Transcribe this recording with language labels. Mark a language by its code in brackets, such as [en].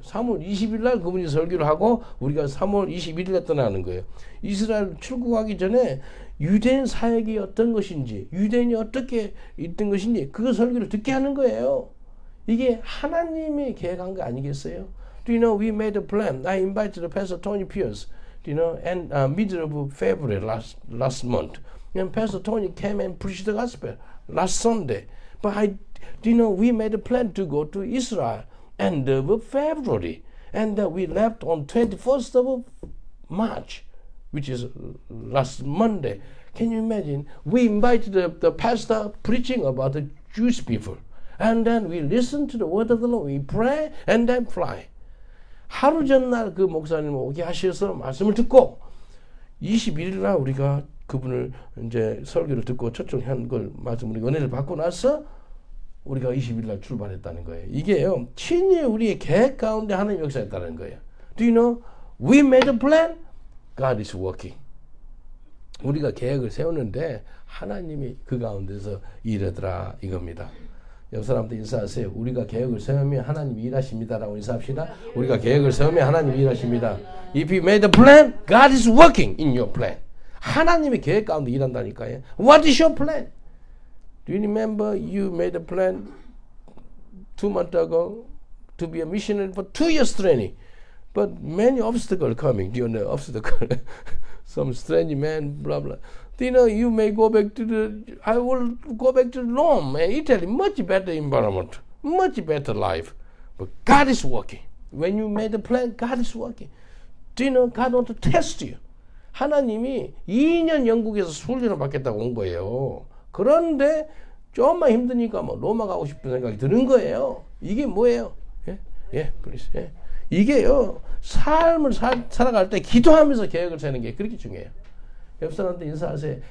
[ko] 3월 20일 날 그분이 설교를 하고 우리가 3월 21일에 떠나는 거예요. 이스라엘 출국하기 전에 유대인 사역이 어떤 것인지 유대인이 어떻게 있던 것인지 그 설교를 듣게 하는 거예요. 이게 하나님이 계획한 거 아니겠어요? [en] Do you know we made a plan? I invited Pastor Tony Pierce, you know, and middle of February last month. And Pastor Tony came and preached the gospel last Sunday. But do you know we made a plan to go to Israel end of February, and we left on 21st of March, which is last Monday. Can you imagine? We invited the pastor preaching about the Jewish people, and then we listen to the word of the Lord. We pray and then fly. [ko] 하루 전날 그 목사님 오게 하셔서 말씀을 듣고 21일 날 우리가 그분을 이제 설교를 듣고 초청한 걸 말씀 우리 은혜를 받고 나서 우리가 20일 날 출발했다는 거예요. 이게요. 친히 우리의 계획 가운데 하나님 역사했다는 거예요. [en] Do you know? We made a plan. God is working. [ko] 우리가 계획을 세우는데 하나님이 그 가운데서 일하더라 이겁니다. 옆 사람한테 인사하세요. 우리가 계획을 세우면 하나님이 일하십니다라고 인사합시다. 우리가 계획을 세우면 하나님이 일하십니다. [en] If you made a plan, God is working in your plan. [ko] 하나님의 계획 가운데 일한다니까요. [en] What is your plan? Do you remember you made a plan 2 months ago to be a missionary for 2 years training? But many obstacles coming. Do you know obstacle? Some strange man, blah blah. Do you know you may go back to I will go back to Rome and Italy. Much better environment, much better life. But God is working. When you made a plan, God is working. Do you know God wants to test you? [ko] 하나님이 2년 영국에서 훈련을 받겠다고 온 거예요. 그런데 조금만 힘드니까 뭐 로마 가고 싶은 생각이 드는 거예요. 이게 뭐예요? please. 이게요. 삶을 살아갈 때 기도하면서 계획을 세는 게 그렇게 중요해요. 옆 사람한테 인사하세요.